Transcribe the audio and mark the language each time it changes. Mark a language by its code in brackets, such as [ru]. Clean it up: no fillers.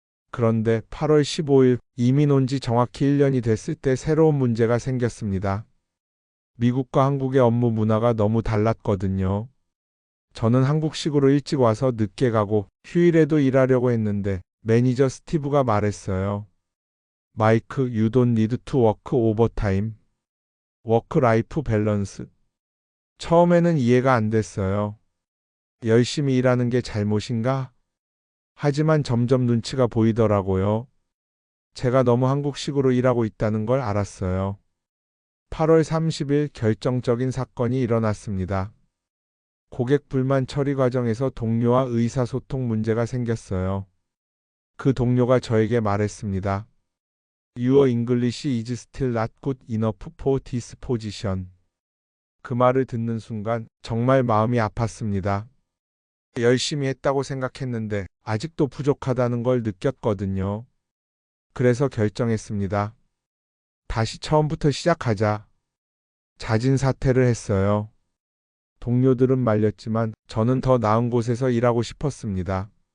[ko] 그런데 8월 15일 이민 온 지 정확히 1년이 됐을 때 새로운 문제가 생겼습니다. 미국과 한국의 업무 문화가 너무 달랐거든요. 저는 한국식으로 일찍 와서 늦게 가고 휴일에도 일하려고 했는데 매니저 스티브가 말했어요. [en] 마이크, you don't need to work overtime. 워크 라이프 밸런스. [ko] 처음에는 이해가 안 됐어요. 열심히 일하는 게 잘못인가? 하지만 점점 눈치가 보이더라고요. 제가 너무 한국식으로 일하고 있다는 걸 알았어요. 8월 30일 결정적인 사건이 일어났습니다. 고객 불만 처리 과정에서 동료와 의사소통 문제가 생겼어요. 그 동료가 저에게 말했습니다. [en] Your English is still not good enough for this position. [ko] 그 말을 듣는 순간 정말 마음이 아팠습니다. 열심히 했다고 생각했는데 아직도 부족하다는 걸 느꼈거든요. 그래서 결정했습니다. 다시 처음부터 시작하자. 자진 사퇴를 했어요. 동료들은 말렸지만 저는 더 나은 곳에서 일하고 싶었습니다.